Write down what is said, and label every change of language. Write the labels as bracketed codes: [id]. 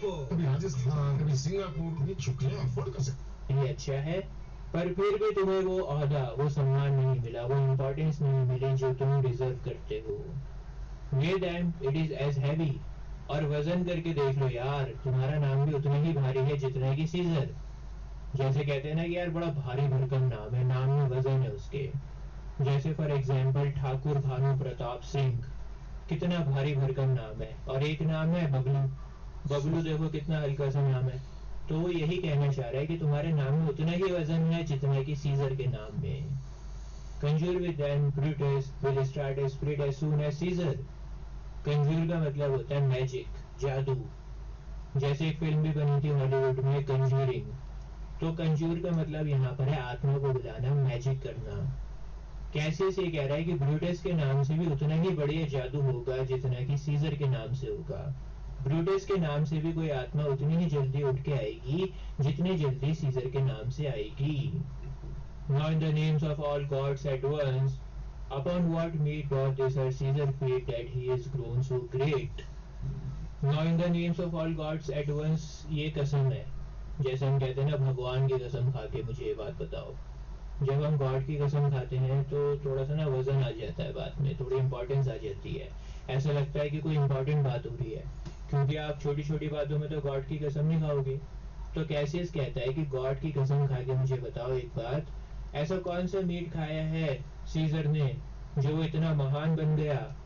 [hi] कभी राजस्थान, कभी सिंगापुर, ये छुट्टियां अफोर्ड कर सकते। ये अच्छा है, पर फिर भी तुम्हें वो ओहदा, वो सम्मान नहीं मिला, वो इम्पोर्टेंस नहीं मिली जो तुम डिजर्व करते हो। [en] Weigh them, it is as heavy। [hi] और वजन करके देख लो यार, तुम्हारा नाम भी उतना ही भारी है जितना कि सीजर। जैसे कहते हैं ना कि यार बड़ा भारी भरकम नाम है, नाम में वजन है उसके। जैसे फॉर एग्जाम्पल ठाकुर भानु प्रताप सिंह, कितना भारी भरकम नाम है, और एक नाम है बबलू। बबलू देखो कितना हल्का सा नाम है। तो वो यही कहना चाह रहा है कि तुम्हारे नाम में उतना ही वजन है जितना कि सीजर के नाम में। [en] Conjure with them, Brutus will start as spirit as soon as Caesar। [hi] Kanjur का मतलब होता है मैजिक, जादू। जैसे एक फिल्म भी बनी थी हॉलीवुड में, कंजूरिंग। तो कंजूर का मतलब यहाँ पर है आत्मा को बुलाना, मैजिक करना। कैसियस ये कह रहा है कि ब्रूटस के नाम से भी उतना ही बढ़िया जादू होगा जितना कि सीजर के नाम से होगा। ब्रूटस के नाम से भी कोई आत्मा उतनी ही जल्दी उठ के आएगी जितनी जल्दी सीजर के नाम से आएगी। [en] Now in the names of all gods at once, upon what meat doth this our Caesar feed that he is grown so great? Now in the names of all gods at once, [hi] ये कसम है। जैसे हम कहते हैं ना, भगवान की कसम खा के मुझे ये बात बताओ। जब हम गॉड की कसम खाते हैं तो थोड़ा सा ना वजन आ जाता है बात में, थोड़ी इंपॉर्टेंस आ जाती है, ऐसा लगता है कि कोई इंपॉर्टेंट बात हो रही है, क्योंकि आप छोटी छोटी बातों में तो गॉड की कसम नहीं खाओगे। तो कैसियस कहता है कि गॉड की कसम खा के मुझे बताओ एक बात, ऐसा कौन सा मीट खाया है सीजर ने जो इतना महान बन गया?